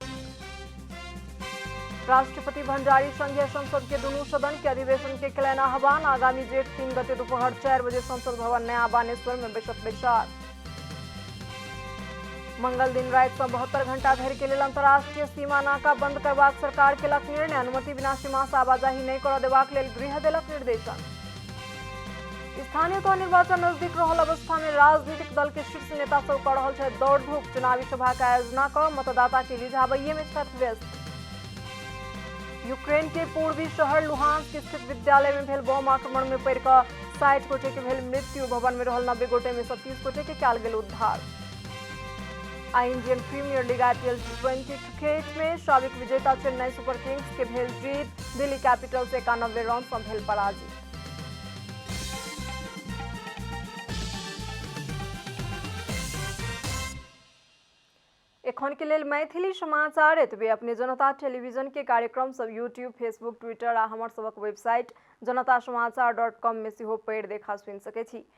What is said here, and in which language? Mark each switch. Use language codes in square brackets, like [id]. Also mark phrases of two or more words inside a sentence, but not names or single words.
[mai] राष्ट्रपति भंडारी संघीय संसद के दुनू सदन के अधिवेशन के कयलनि आह्वान। आगामी जेठ 3 गते दोपहर 4 बजे संसद भवन नया बानेश्वर में बैसक बैसार। मंगल दिन राति से 72 घंटा धरि के लेल अंतर्राष्ट्रीय सीमा नाका बंद करबाक सरकार केलक निर्णय। अनुमति बिना सीमा से आवाजाही नहीं करऽ देबाक लेल गृह देलक निर्देशन। स्थानीय तह निर्वाचन नजदीक रहल अवस्था में राजनीतिक दल के शीर्ष नेता सब कऽ रहल छथि दौड़ धूप। चुनावी सभा के आयोजना कऽ मतदाता के रिझाबैये में छथि व्यस्त। यूक्रेन के पूर्वी शहर लुहांस्क स्थित विद्यालय में भेल बम आक्रमण में पड़ि कऽ 60 गोटे के भेल मृत्यु। भवन में रहल 90 गोटे में 30 गोटे के कयल गेल उद्धार। आ इंडियन प्रीमियर लीग IPL T20 क्रिकेट में साबिक विजेता चेन्नई सुपर किंग्स के भेल जीत। दिल्ली कैपिटल्स 91 रन से भेल पराजित। एखन के लेल मैथिली समाचार एतबे। अपने जनता टेलीविजन के कार्यक्रम सब यूट्यूब, फेसबुक, ट्विटर आ हमर सबक वेबसाइट janatasamaachar.com में सेहो पढ़ि देखा सुनि सकै छी।